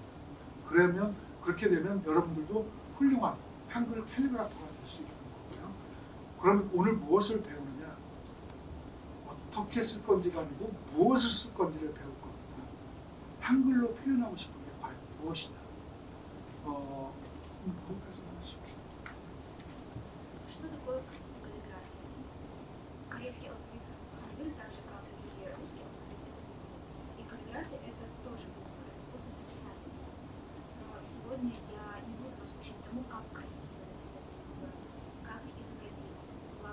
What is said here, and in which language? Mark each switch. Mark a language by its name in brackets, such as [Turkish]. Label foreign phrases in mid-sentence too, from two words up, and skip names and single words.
[Korean] 그러면 그렇게 되면 여러분들도 훌륭한 한글 캘리그라퍼가 될 수 있는 거고요. 그러면 오늘 무엇을 배우느냐? 어떻게 쓸 건지가 아니고 무엇을 쓸 건지를 배울 겁니다. 한글로 표현하고 싶은 게 과연 무엇이냐? [Russian] Что такое каллиграфия? Корейский алфавит хангыль, так же как и русский алфавит. И каллиграфия это тоже способ написания. Но сегодня я не буду вас учить тому, как красиво написать буквы, как их изобразить.